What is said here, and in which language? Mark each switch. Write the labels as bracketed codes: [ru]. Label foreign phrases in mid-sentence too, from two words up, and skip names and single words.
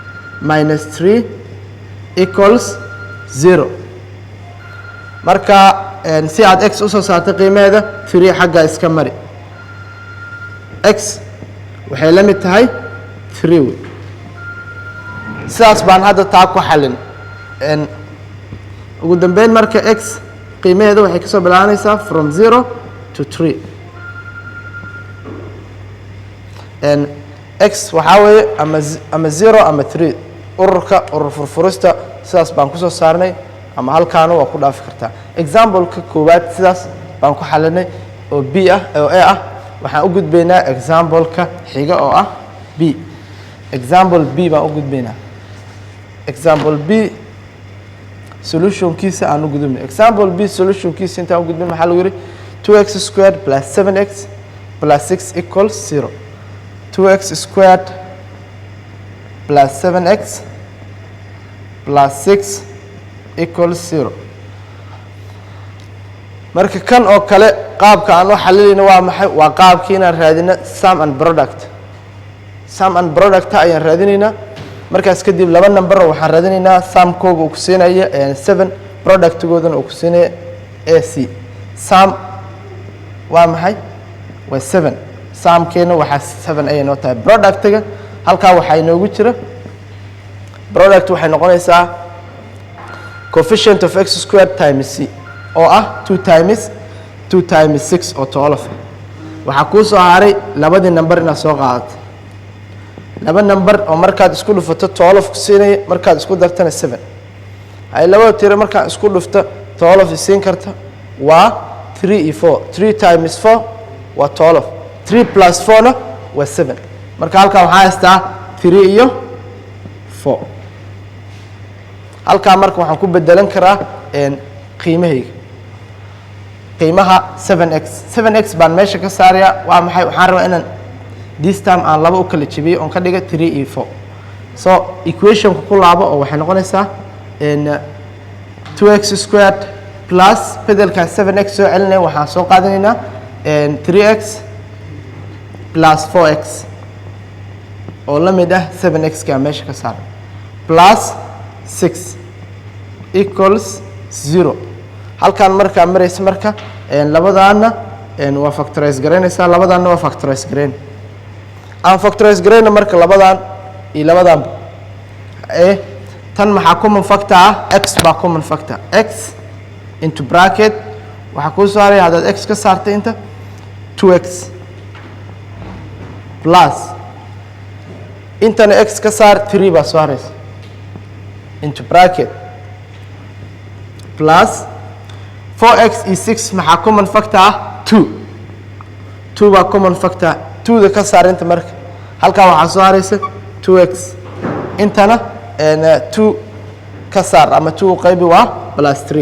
[en] minus 3 equals 0 [so] marka si aad x usoo saarto qiimaheeda 3 xagga iska mari x waxay la mid tahay 3 wey sidaas baan hadda taa ku xalin ugu dambeyn marka x qiimaheeda waxay kasoo bilaabanaysaa [en] from 0 to 3 [so] x waxaa weeye ama 0 ama 3 urur furfurista sidaas baan kusoo saarnay ama halkaana waa ku dhaafi kartaa example-ka koowaad sidaas baan ku xalinay oo b ah oo a ah waxaan u gudbaynaa example-ka xiga oo ah b example b baan u gudbaynaa example b solution-kiisa aan u gudubnay example b solution-kiisa intaan u gudbin maxaa lagu yidhi [en] 2x squared plus 7x plus 6 equals 0 2x squared plus 7x plus 6 equals 0 [so] marka kan oo kale qaabka aan u xalilayno waa maxay waa qaabkii inaan raadino [en] sum and product [so] ayaan raadinaynaa markaas kadib laba number waxaan raadinaynaa sumkooga uu ku siinaya 7 productgoodana uu ku siinaya ac sum waa maxay waa 7 sumkeena waxaa 7 ayay noo tahay productga halkaa waxaa inoogu jira product waxay noqonaysaa [en] coefficient of x squared times c [so] oo ah [en] 2 times 6 [so] oo 12 waxaa kuu soo haray labadii number inaad soo qaadato laba number oo markaad isku dhufato 12 ku siinaya markaad isku dartana 7 ay labada tiro markaad isku dhufto 12 siin karta waa 3 iyo 4 [en] 3 times 4 [so] waa 12 [en] 3 plus 4 [so] na waa 7 marka halkaa waxaa haystaa 3 iyo 4 halkaa marka waxaan ku bedelan karaa qiimahayga qiimaha 7x baan meesha ka saarayaa waa maxay waxaan rabaa inaan [en] this time [so] aan laba u kala jabiyo oon ka dhiga 3 iyo 4 so equationka ku laabo oo waxay noqonaysaa [en] 2x squared plus [so] bedelka 7x soo celinaya waxaan soo qaadanaynaa [en] 3x plus 4x [so] oo la mid ah 7x ka meesha ka saaran [en] plus 6 equals 0 [so] halkaan markaa maraysa marka labadaana waa factorize garaynaysaa labadaana waa factorize garayn aan factorize garayna marka labadan iyo labadan tan maxaa [en] common factor [so] ah x baa [en] common factor x into bracket [so] waxaa kuu soo haray haddaad x ka saartay inta 2x plus intana x ka saar 3 baa soo haraysa [en] into bracket plus 4x [so] iyo 6 maxaa [en] common factor [so] ah 2 baa [en] common factor [so] 2 da ka saar inta marka halkaa waxaa soo haraysa 2x intana 2 ka saar ama 2 qaybi waa plus